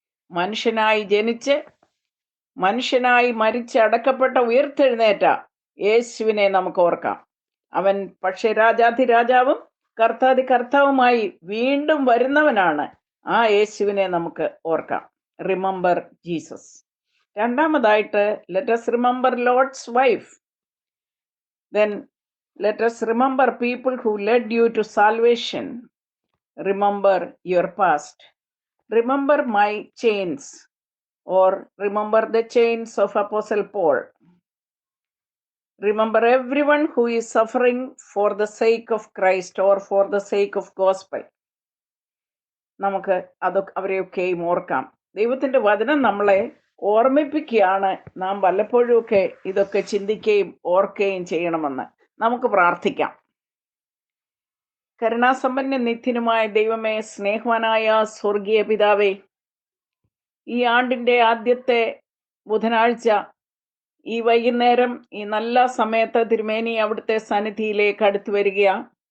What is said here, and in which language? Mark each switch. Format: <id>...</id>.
<ml>മനുഷ്യനായി ജനിച്ച് മനുഷ്യനായി മരിച്ച് അടക്കപ്പെട്ട ഉയർത്തെഴുന്നേറ്റ യേശുവിനെ നമുക്ക് ഓർക്കാം. അവൻ പക്ഷേ രാജാധിരാജാവും കർത്താതി കർത്താവുമായി വീണ്ടും വരുന്നവനാണ്. ആ യേശുവിനെ നമുക്ക് ഓർക്കാം.</ml> <en>Remember Jesus.</en> <ml>രണ്ടാമതായിട്ട്,</ml> <en>Let us remember Lord's wife. Then let us remember people who led you to salvation. Remember your past. Remember my chains, or remember the chains of Apostle Paul. Remember everyone who is suffering for the sake of Christ or for the sake of gospel.</en> <ml>നമുക്ക് അവരെയൊക്കെയും ഓർക്കാം. ദൈവത്തിൻ്റെ വചനം നമ്മളെ ഓർമ്മിപ്പിക്കുകയാണ് നാം വല്ലപ്പോഴുമൊക്കെ ഇതൊക്കെ ചിന്തിക്കുകയും ഓർക്കുകയും ചെയ്യണമെന്ന്. നമുക്ക് പ്രാർത്ഥിക്കാം. കരുണാസമ്പന്ന നിത്യനുമായ ദൈവമേ, സ്നേഹവാനായ സ്വർഗീയ പിതാവേ, ഈ ആണ്ടിൻ്റെ ആദ്യത്തെ ബുധനാഴ്ച ഈ വൈകുന്നേരം ഈ നല്ല സമയത്ത് തിരുമേനി അവിടുത്തെ സന്നിധിയിലേക്ക് അടുത്തു വരികയാണ്.</ml>